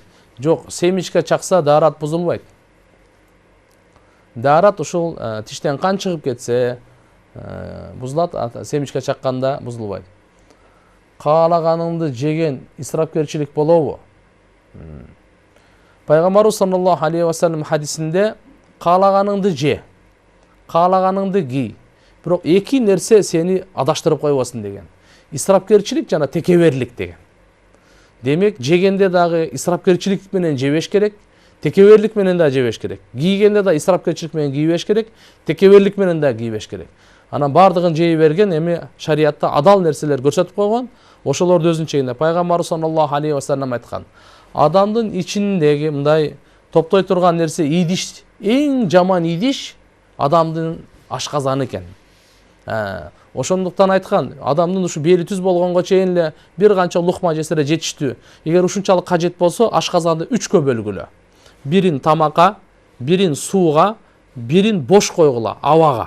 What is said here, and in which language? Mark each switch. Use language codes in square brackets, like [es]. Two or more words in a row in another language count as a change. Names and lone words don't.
[ky] Жок, семичке чакса дарат бузулбайт. Дарат ушул тиштен кан чыгып кетсе бузулат, семичке чакканда бузулбайт. Каалаганыңды жеген исрапкерчилик болобу? Пайгамбарыбыз [ar] صلى الله عليه وسلم [ky] хадисинде каалаганыңды же, каалаганыңды ки, бирок эки нерсе сени адаштырып койбосун деген. Исрапкерчилик жана текеберлик деген. Демек, жегенде дагы исрапкерчилик менен жебеш керек, текеберлик менен да жебеш керек. Кийгенде да исрапкерчилик менен кийбеш керек, текеберлик менен да кийбеш керек. Анан бардыгын жей берген, эми шариятта адал нерселер көрсөтүп койгон, ошолорду өзүнүн чегинде. Пайгамбар [ar] صلى الله عليه وسلم [ky] айткан: адамдын ичиндеги мындай топтой турган нерсе идиш, эң жаман идиш адамдын ашказаны экен. Ошондуктан айткан, адамдын ушу бели түз болгонго чейин эле бир канча лукма жесе эле жетиштүү. Эгер ушунчалык кажет болсо, ашказанды 3кө бөлгүлө. Бирин тамакка, бирин сууга, бирин бош койгула, абага.